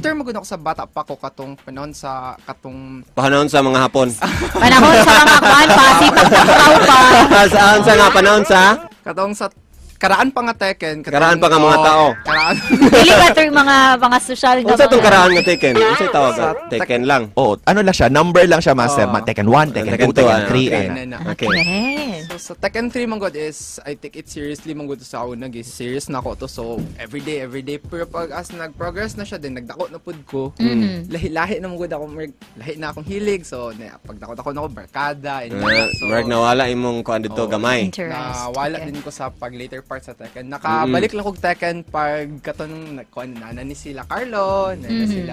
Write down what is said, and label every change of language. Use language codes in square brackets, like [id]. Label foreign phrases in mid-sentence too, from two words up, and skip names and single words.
[ceb] after magud ako sa bata pa ko katong panahon sa Panahon sa mga hapon. Panahon sa mga kwan, pasipag pa. Saan sa nga panahon sa? katong sa karaan pa nga Tekken. Karaan pa nga mga tao. Karaan. Dili ba ito yung mga social na Unsa tong karaan nga Tekken? Unsa tawag Sa Tekken lang. Oh, ano lang siya, number lang siya, master. Tekken 1, Tekken 2, Tekken 2, Tekken 3. okay. Okay. Yes. So sa Tekken 3 man god [en] is I take it seriously [ceb] man god sa una is serious na ko to [en] so every day [ceb] pero pag as nag-progress na siya din nagdako na pud ko lahi-lahi na man god ako lahi na akong hilig so pagdako na ako barkada [en] and so [ceb] Mark nawala imong kuan dito gamay. Interest. na wala din ko sa pag later part sa Tekken. Nakabalik lang kog Tekken pag katonong nana ni sila Carlo, nana sila.